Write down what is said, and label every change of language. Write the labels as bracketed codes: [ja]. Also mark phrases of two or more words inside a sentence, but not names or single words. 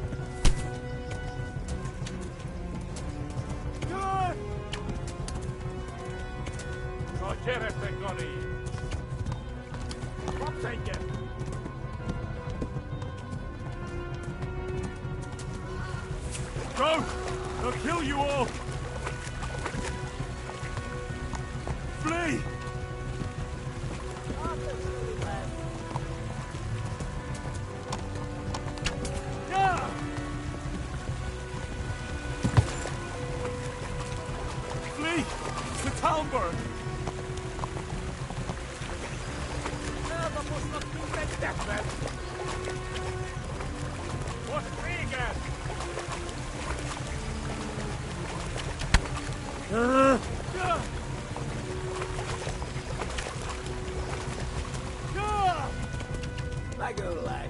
[hu] Jaj! Na gyere, Gani! Kapsz egyet! [en] Go! They'll kill you all! Flee! Yeah! Flee! To Talmberg! [hu] Elnapoznak minket tetvet! Most vége! Megöllek!